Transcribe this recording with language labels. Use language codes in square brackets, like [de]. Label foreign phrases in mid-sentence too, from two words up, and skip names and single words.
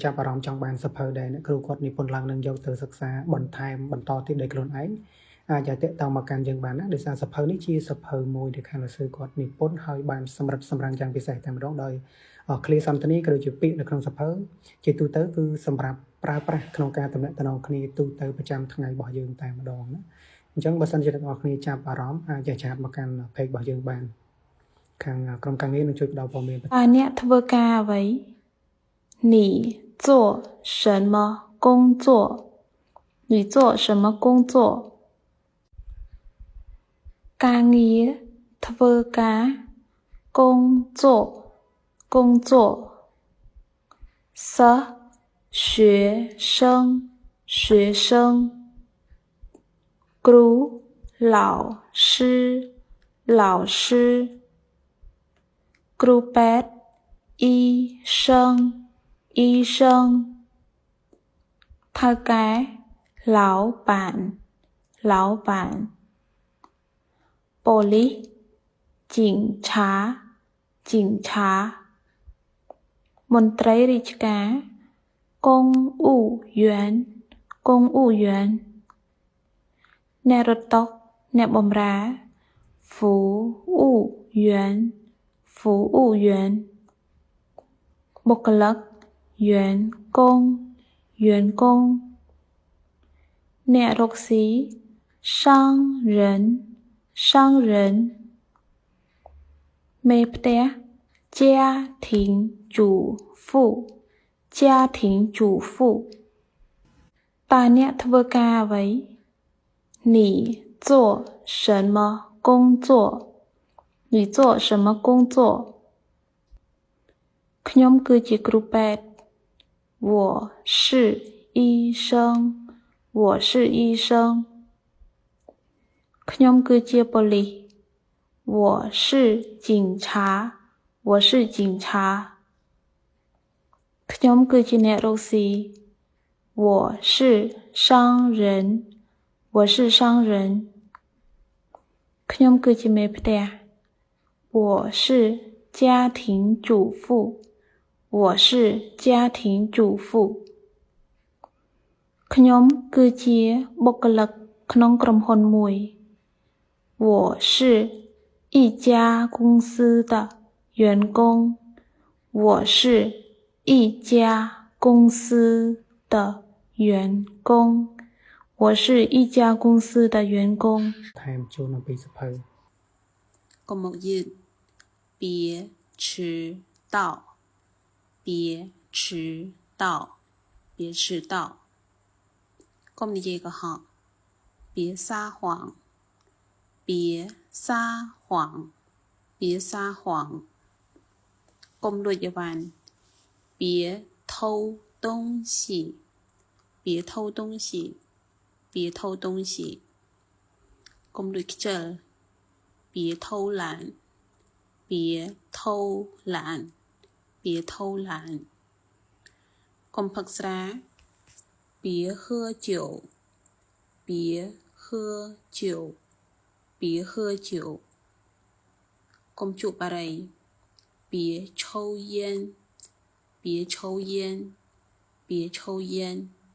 [km] ចាប់អារម្មណ៍ចង់បានសភៅដែលអ្នកគ្រូគាត់និពន្ធឡើងនឹងយកទៅសិក្សាបន្ថែមបន្តទៀតដោយខ្លួនឯងអាចតាក់ទងមកកាន់យើងបានណាដោយសារសភៅនេះជាសភៅមួយដែលខាងលោកស្រីគាត់និពន្ធហើយបានសម្រិតសម្រាំងយ៉ាងពិសេសតែម្ដងដោយclear សន្ទនាក៏ដូចជាពាក្យនៅក្នុងសភៅជាទូទៅគឺសម្រាប់ប្រើប្រាស់ក្នុងការទំនាក់ទំនងគ្នាទូទៅប្រចាំថ្ងៃរបស់យើងតែម្ដងណាអញ្ចឹងបើសិនជាអ្នកនរគ្នាចាប់អារម្មណ៍អាចឆាតមកកាន់ page របស់យើងបានខាងក្រុមការងារនឹងជួយផ្ដល់ព័ត៌មាន អ្នកធ្វើការអ្វី [zh] 你做什么工作你做什么工作 [km] ការងារធ្វើការ [zh] 工作工作សិស្ស学生学生 គ្រូ老师老师 [km] គ្រូពេទ្យ [zh] 医生医生ថៅកែ老板老板 ប៉ូលីស警察警察 [km] មន្ត្រីរាជការ [zh] 公务员公务员 [km] អ្នករត់តុអ្នកបម្រើ [zh] 服务员服务员 [km] បុគ្គលិក [zh] 员工员工 [km] អ្នករកស៊ី [zh] 商人商人 [km] មេផ្ទះ [zh] 家庭主妇家庭主妇 [km] តើអ្នកធ្វើការអ្វី [zh] 你做什么工作你做什么工作 [km] ខ្ញុំគឺជាគ្រូពេទ្យ [zh] 我是医生我是医生 [km] ខ្ញុំគឺជាប៉ូលីស [zh] 我是警察我是警察 [km] ខ្ញុំគឺជាអ្នករកស៊ី [zh] 我是商人我是商人 [km] ខ្ញុំគឺជាមេផ្ទះ [zh] 我是家庭主妇我是家庭主妇 [km] ខ្ញុំគឺជាបុគ្គលិកក្នុងក្រុមហ៊ុនមួយ [zh] 我是一家公司的员工我是一家公司的员工我是一家公司的员工 [km] ថែមចូលនៅពីសភៅ កុំមកយឺត [zh] 别迟到别迟到别迟到 [km] កុំនិយាយកុហក [zh] 别撒谎别撒谎别撒谎 [km] កុំលួចអីវ៉ាន់ [zh] 别偷东西别偷东西别偷东西 [km] កុំលួចខ្ជិល [zh] 别偷懒别偷懒别偷懒 [km] កុំផឹកស្រា [zh] 别喝酒别喝酒别喝酒 [km] កុំជក់បារី [zh] 别抽烟别抽烟别抽烟